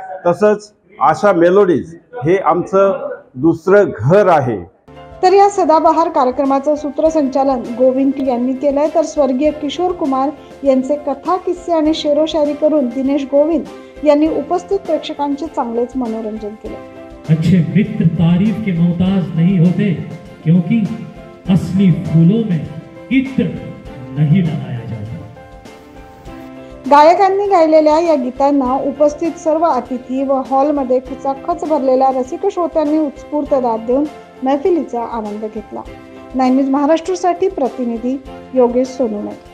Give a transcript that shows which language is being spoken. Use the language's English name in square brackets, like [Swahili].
[Marathi] तसंच आशा मेलोडीज हे आमचं दुसरं घर आहे. तर या सदाबहार कार्यक्रमाचं सूत्रसंचालन गोविंद यांनी केलंय, तर स्वर्गीय किशोर कुमार यांचे कथा, किस्से आणि शेरोशायरी करून दिनेश गोविंद यांनी उपस्थित प्रेक्षकांचे चांगलेच मनोरंजन केले. [Hindi] अच्छे मित्र तारीफ के मोहताज नहीं होते, क्योंकि असली फूलों में इत्र नहीं लगाया जाता. [Marathi] गायकांनी गायलेल्या या गीतांना उपस्थित सर्व अतिथी व हॉलमध्ये खचाखच भरलेल्या रसिक श्रोत्यांनी उत्स्फूर्त दाद देऊन मैफिलीचा आनंद घेतला. 9 न्यूज महाराष्ट्रासाठी प्रतिनिधी योगेश सोनवणे.